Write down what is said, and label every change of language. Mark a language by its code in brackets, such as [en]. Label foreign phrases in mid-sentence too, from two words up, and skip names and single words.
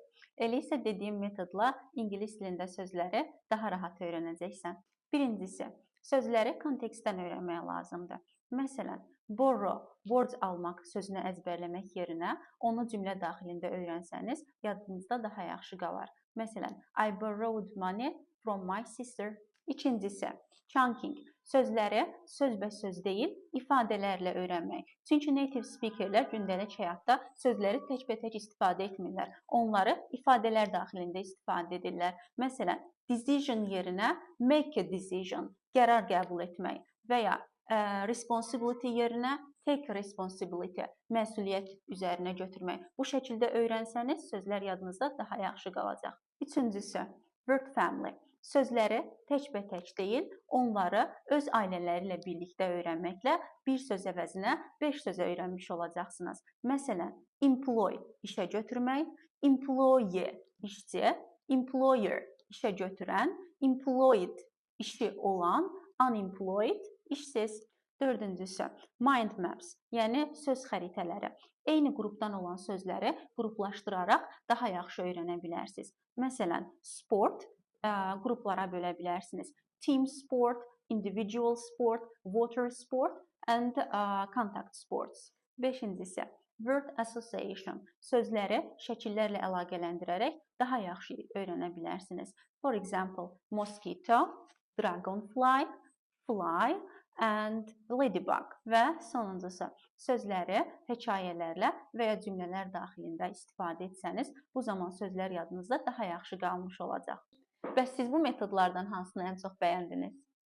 [az] Elə isə dediyim metodla ingilis dilində sözləri daha rahat öyrənəcəksən. Birincisi, sözləri kontekstdən öyrənmək lazımdır. Məsələn, borrow, borc almaq sözünü əzbərləmək yerinə onu cümlə daxilində öyrənsəniz, yadınızda daha yaxşı qalar. Məsələn, [en] I borrowed money from my sister. [az] İkincisi, chunking. Sözləri sözbəsöz deyil, ifadələrlə öyrənmək. Çünki [en] native speakerlər [az] gündəlik həyatda sözləri təkbətək istifadə etmirlər. Onları ifadələr daxilində istifadə edirlər. Məsələn, decision yerinə [en] make a decision, [az] qərar qəbul etmək və ya responsibility yerinə [en] take responsibility, [az] məsuliyyət üzərinə götürmək. Bu şəkildə öyrənsəniz, sözlər yadınızda daha yaxşı qalacaq. Üçüncüsü, [en] word family. [az] Sözləri təkbətək deyil, onları öz ailələri ilə birlikdə öyrənməklə bir söz əvəzinə 5 söz öyrənmiş olacaqsınız. Məsələn, employ işə götürmək, employee işçi, employer işə götürən, employed işi olan, unemployed işsiz. Dördüncüsü, [en] mind maps, [az] yəni söz xəritələri. Eyni qrupdan olan sözləri qruplaşdıraraq daha yaxşı öyrənə bilərsiniz. Məsələn, sport qruplara bölə bilərsiniz. [en] Team sport, individual sport, water sport and contact sports. [az] Beşincisi, [en] word association. [az] Sözləri şəkillərlə əlaqələndirərək daha yaxşı öyrənə bilərsiniz. [en] For example, mosquito, dragonfly, fly and ladybug [az] və sonuncusu, sözləri hekayələrlə və ya cümlələr daxilində istifadə etsəniz, bu zaman sözlər yadınızda daha yaxşı qalmış olacaq. Bəs siz bu metodlardan hansını ən çox bəyəndiniz?